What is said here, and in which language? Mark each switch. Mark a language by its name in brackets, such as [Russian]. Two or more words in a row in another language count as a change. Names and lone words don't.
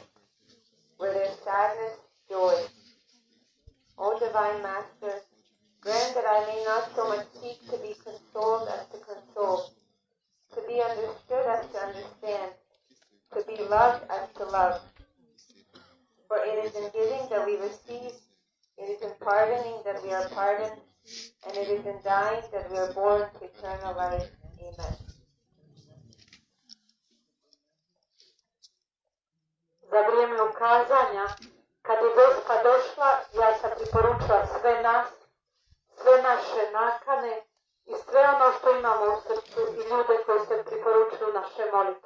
[English] Where there's sadness, joy. O Divine Master, grant that I may not so much seek to be consoled as to console, to be understood as to understand, to be loved as to love. For it is in giving that we receive, it is in pardoning that we are pardoned, and it is in dying that we are born to eternal life. Amen. [Croatian] Za vrijeme ukazanja, kad je Gospa došla, ja sam preporučila sve nas, sve naše nakane i sve ono što imamo u srcu i ljude koji se priporučuju naše molitve.